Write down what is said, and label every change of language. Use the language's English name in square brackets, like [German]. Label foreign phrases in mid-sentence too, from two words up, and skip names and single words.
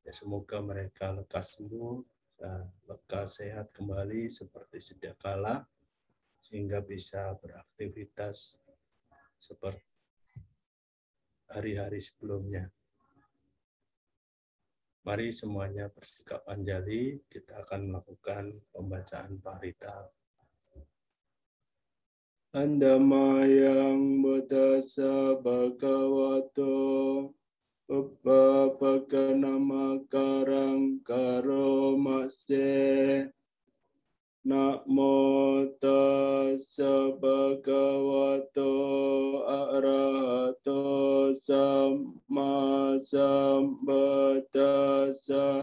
[Indonesian] Ya, semoga mereka lekas sembuh dan lekas sehat kembali seperti sedia kala, sehingga bisa beraktivitas seperti hari-hari sebelumnya. Mari semuanya bersikap anjali, kita akan melakukan pembacaan parita. [Pali] Andamayang buddhassa bhagavato uppapakkanamakarang karomase. Namo tassa bhagavato arahato samma sambuddhassa.